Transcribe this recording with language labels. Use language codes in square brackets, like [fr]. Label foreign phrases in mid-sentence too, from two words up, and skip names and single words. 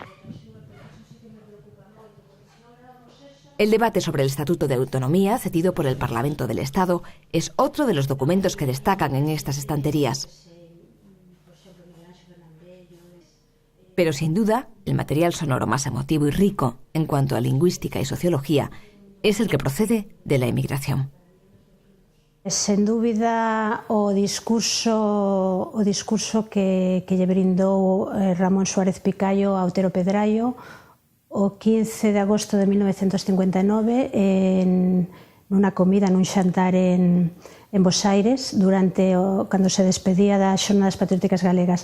[es] El debate sobre el Estatuto de Autonomía, cedido por el Parlamento del Estado, es otro de los documentos que destacan en estas estanterías. Pero sin duda, el material sonoro más emotivo y rico en cuanto a lingüística y sociología es el que procede de la emigración. [gl] Sen dúbida, o discurso que lle brindou Ramón Suárez Picallo a Otero Pedraio o 15 de agosto de 1959 nunha comida, nun xantar en Bos Aires, cando se despedía das Xornadas Patrióticas Galegas.